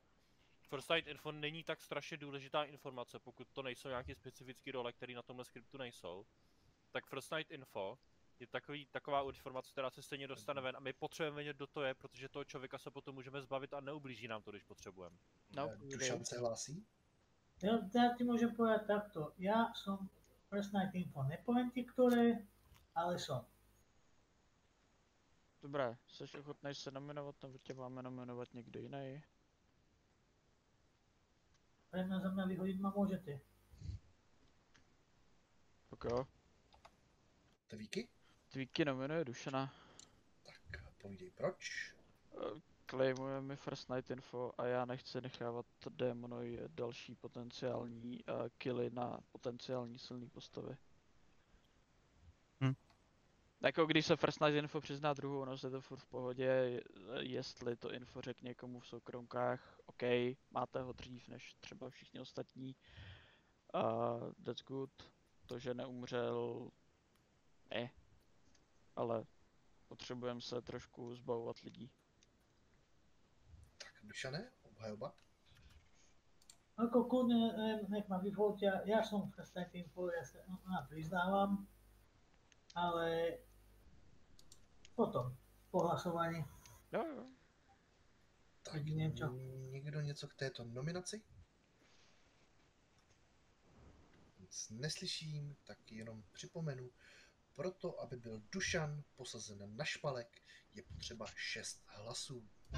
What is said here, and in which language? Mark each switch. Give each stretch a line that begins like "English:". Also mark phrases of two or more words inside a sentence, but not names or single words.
English: First Night Info
Czech: není tak strašně důležitá informace, pokud to nejsou nějaké specifické role, které na tomhle skriptu nejsou. Tak
English: First Night Info
Czech: je taková informace, která se stejně dostane ven a my potřebujeme vědět, kdo to je, protože toho člověka se potom můžeme zbavit a neublíží nám to, když potřebujeme. No, Dušan se hlásí?
Slovak: Ja ti môžem povedať takto. Ja som
English: First Night Info.
Slovak: Nepoviem ti, ktoré, ale som.
Czech: Dobré, jsi ochotný se nominovat, nebo tě máme nominovat někdo jiný?
Slovak: Pre mňa za mňa vyhodiť ma môžete.
Czech: Tak jo. Tvíky? Tvíky nominuje Dušana. Povídej proč. Claimuje mi
English: First Night Info
Czech: a já nechci nechávat démonovi další potenciální killy na potenciální silný postavy. Jako když se
English: First Night Info
Czech: přizná druhou noc, je to furt v pohodě, jestli to info řekne někomu v soukromkách, OK, máte ho dřív než třeba všichni ostatní,
English: that's good,
Czech: to, že neumřel, ne, ale potřebujeme se trošku zbavovat lidí. Tak Dušane, obhajoba.
Slovak: Ako kľudne, nech ma vyvoľte, ja som
English: First Night Info,
Slovak: ja sa priznávam, ale potom, po hlasovaní.
Czech: Jo. Tak někdo něco k této nominaci? Nic neslyším, tak jenom připomenu. Proto, aby byl Dušan posazen na špalek, je potřeba 6 hlasů.